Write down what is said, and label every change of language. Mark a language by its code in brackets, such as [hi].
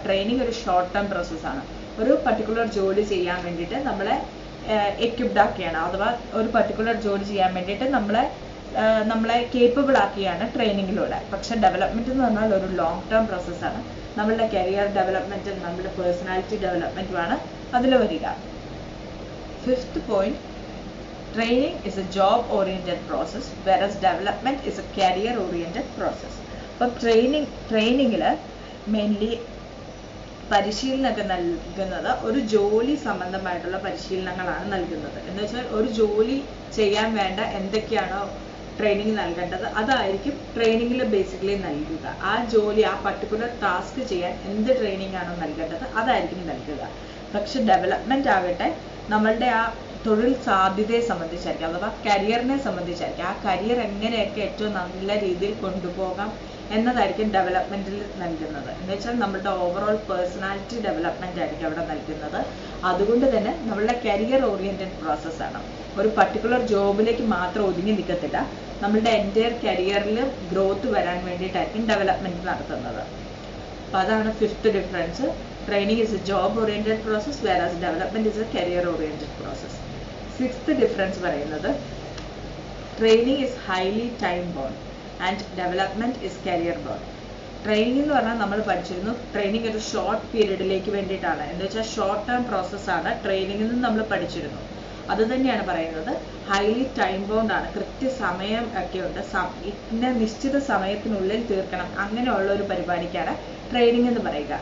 [ml] Training ഒരു short term പ്രോസസ്സാണ്. ഒരു പർട്ടിക്കുലർ ജോലി ചെയ്യാൻ വേണ്ടിയിട്ട് നമ്മളെ എക്യുപ്ഡ് ആക്കിയാണ്, അഥവാ ഒരു പർട്ടിക്കുലർ ജോലി ചെയ്യാൻ വേണ്ടിയിട്ട് നമ്മളെ കേപ്പബിൾ ആക്കിയാണ് ട്രെയിനിങ്ങിലൂടെ. പക്ഷെ ഡെവലപ്മെൻറ്റ് എന്ന് പറഞ്ഞാൽ ഒരു ലോങ് ടേം പ്രോസസ്സാണ്. നമ്മളുടെ കരിയർ ഡെവലപ്മെൻറ്റും നമ്മുടെ പേഴ്സണാലിറ്റി ഡെവലപ്മെൻറ്റുമാണ് അതിൽ വരിക. [en] 5th point, training is a job oriented process whereas development is a career oriented process. [ml] അപ്പോൾ ട്രെയിനിങ്ങിൽ മെയിൻലി പരിശീലനമൊക്കെ നൽകുന്നത് ഒരു ജോലി സംബന്ധമായിട്ടുള്ള പരിശീലനങ്ങളാണ് നൽകുന്നത്. എന്ന് വെച്ചാൽ ഒരു ജോലി ചെയ്യാൻ വേണ്ട എന്തൊക്കെയാണോ ട്രെയിനിങ് നൽകേണ്ടത് അതായിരിക്കും ട്രെയിനിങ്ങിൽ ബേസിക്കലി നൽകുക. ആ ജോലി, ആ പർട്ടിക്കുലർ ടാസ്ക് ചെയ്യാൻ എന്ത് ട്രെയിനിങ് ആണോ നൽകേണ്ടത് അതായിരിക്കും നൽകുക. പക്ഷെ ഡെവലപ്മെന്റ് ആകട്ടെ നമ്മളുടെ ആ തൊഴിൽ സാധ്യതയെ സംബന്ധിച്ചായിരിക്കും, അഥവാ കരിയറിനെ സംബന്ധിച്ചായിരിക്കും. ആ കരിയർ എങ്ങനെയൊക്കെ ഏറ്റവും നല്ല രീതിയിൽ കൊണ്ടുപോകാം എന്നതായിരിക്കും ഡെവലപ്മെന്റിൽ നൽകുന്നത്. എന്ന് വെച്ചാൽ നമ്മളുടെ ഓവറോൾ പേഴ്സണാലിറ്റി ഡെവലപ്മെന്റ് ആയിരിക്കും അവിടെ നൽകുന്നത്. അതുകൊണ്ട് തന്നെ നമ്മളുടെ കരിയർ ഓറിയന്റഡ് പ്രോസസ്സാണ്. ഒരു പർട്ടിക്കുലർ ജോബിലേക്ക് മാത്രം ഒതുങ്ങി നിൽക്കത്തില്ല. നമ്മളുടെ എൻറ്റയർ കരിയറിൽ ഗ്രോത്ത് വരാൻ വേണ്ടിയിട്ടായിരിക്കും ഡെവലപ്മെന്റ് നടത്തുന്നത്. അപ്പോൾ അതാണ് 5th difference. [en] Training is a job oriented process whereas development is a career oriented process. 6th difference പറയുന്നത് training is highly time bound and development is career bound. [ml] Training എന്ന് പറഞ്ഞാൽ നമ്മൾ പഠിച്ചിരുന്നു, ട്രെയിനിങ് ഒരു ഷോർട്ട് പീരീഡിലേക്ക് വേണ്ടിയിട്ടാണ്. എന്ന് വെച്ചാൽ ഷോർട്ട് ടേം പ്രോസസ്സാണ് ട്രെയിനിങ്ങിൽ നിന്ന് നമ്മൾ പഠിച്ചിരുന്നു. അത് തന്നെയാണ് പറയുന്നത്. ഹൈലി ടൈം ബൗണ്ട് ആണ്, കൃത്യസമയം ഒക്കെ ഉണ്ട്, ഇന്ന നിശ്ചിത സമയത്തിനുള്ളിൽ തീർക്കണം, അങ്ങനെയുള്ള ഒരു പരിപാടിക്കാണ് ട്രെയിനിങ് എന്ന് പറയുക.